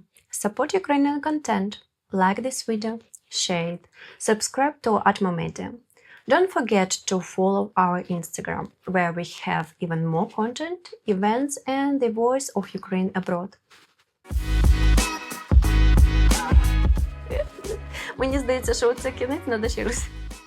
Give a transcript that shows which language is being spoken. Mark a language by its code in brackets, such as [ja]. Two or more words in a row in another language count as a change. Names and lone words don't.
[en] Support Ukrainian content, like this video, share it, subscribe to Atmo Media. Don't forget to follow our Instagram, where we have even more content, events, and the voice of Ukraine abroad. [uk] Мені здається, що це кінець, надо ще раз.